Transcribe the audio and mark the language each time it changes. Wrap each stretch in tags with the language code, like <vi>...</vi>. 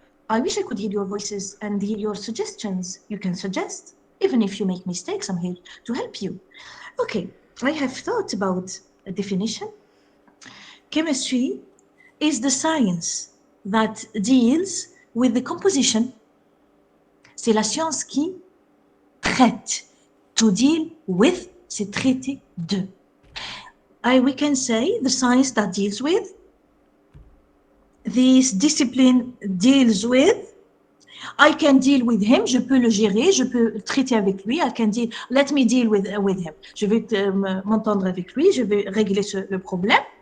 <en>I wish I could hear your voices and hear your suggestions. You can suggest. Even if you make mistakes, I'm here to help you. Okay, I have thought about a definition. Chemistry is the science that deals with the composition.</en> <fr>C'est la science qui traite.</fr> <en>To deal with,</en> <fr>c'est traiter de.</fr> <en>We can say the science that deals with. This discipline deals with. I can deal with him,</en> <fr>je peux le gérer, je peux traiter avec lui.</fr> <en>I can deal, let me deal with him.</en> <fr>Je vais m'entendre avec lui, je vais régler le problème.</fr>